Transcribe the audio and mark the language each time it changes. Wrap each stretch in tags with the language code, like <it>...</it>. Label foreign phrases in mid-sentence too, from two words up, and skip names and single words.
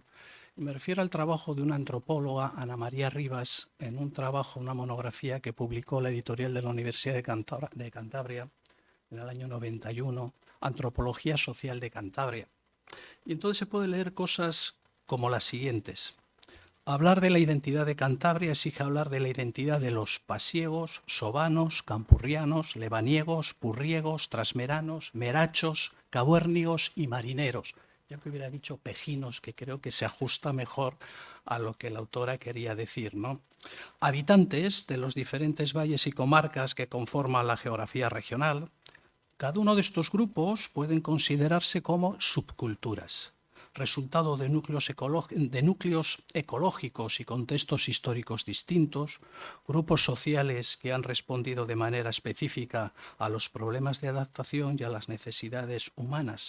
<es>Me refiero al trabajo de una antropóloga, Ana María Rivas, en un trabajo, una monografía que publicó la editorial de la Universidad de Cantabria en el año 91, Antropología Social de Cantabria. Y entonces se puede leer cosas como las siguientes. Hablar de la identidad de Cantabria exige hablar de la identidad de los pasiegos, sobanos, campurrianos, lebaniegos, purriegos, trasmeranos, merachos, cabuérnigos y marineros. Yo que hubiera dicho pejinos, que creo que se ajusta mejor a lo que la autora quería decir, ¿no? Habitantes de los diferentes valles y comarcas que conforman la geografía regional. Cada uno de estos grupos pueden considerarse como subculturas, resultado de núcleos ecológicos y contextos históricos distintos, grupos sociales que han respondido de manera específica a los problemas de adaptación y a las necesidades humanas.</es>